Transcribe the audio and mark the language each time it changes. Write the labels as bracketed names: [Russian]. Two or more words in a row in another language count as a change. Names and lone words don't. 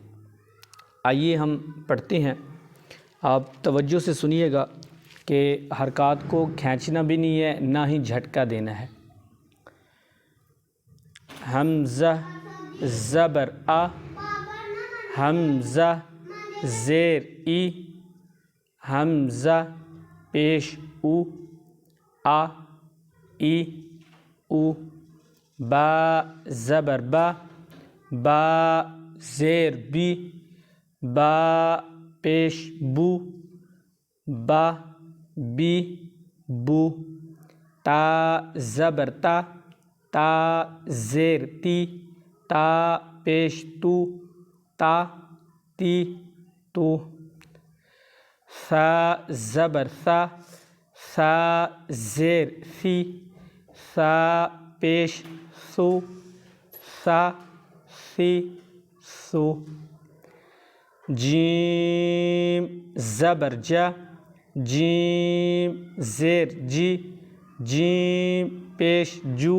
[Urdu] آئیے ہم پڑھتے ہیں، آپ توجہ سے سنیے گا کہ حرکات کو کھینچنا بھی نہیں ہے نہ ہی جھٹکا دینا ہے۔ حمزہ زبر آ، حمزہ زیر ای، حمزہ پیش او، آ ای او، با زبر با، با زیر بی، با پیش بو، با بی بو، تا زبر تا، تا زیر تی، تا پیش تو، تا تی تو، ثا زبر ثا، ثا زیر ثی، ثا پیش ثو، ثا ثی ثو، جیم زبر جا، جیم زیر جی، جیم پیش جو،